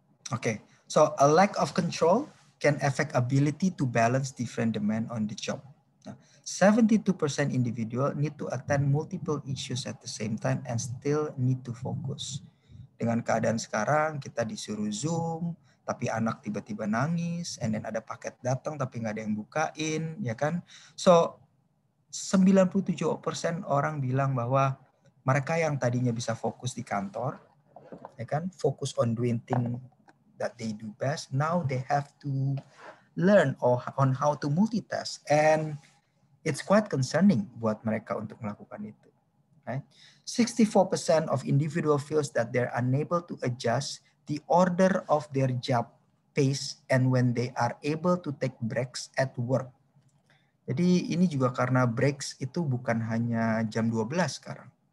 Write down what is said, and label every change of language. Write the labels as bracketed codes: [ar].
[en] Okay, so a lack of control can affect ability to balance different demand on the job. 72% individual need to attend multiple issues at the same time and still need to focus. [id] Dengan keadaan sekarang kita disuruh Zoom, tapi anak tiba-tiba nangis, [en] and then [id] ada paket datang tapi nggak ada yang bukain, ya kan? So 97% orang bilang bahwa mereka yang tadinya bisa fokus di kantor, ya kan, fokus [en] on doing things that they do best, now they have to learn on how to multitask, and it's quite concerning [id] buat mereka untuk melakukan itu. [en] Right? 64% of individual feels that they're unable to adjust the order of their job pace and when they are able to take breaks at work. [id] Jadi ini juga karena breaks itu bukan hanya jam 12 sekarang.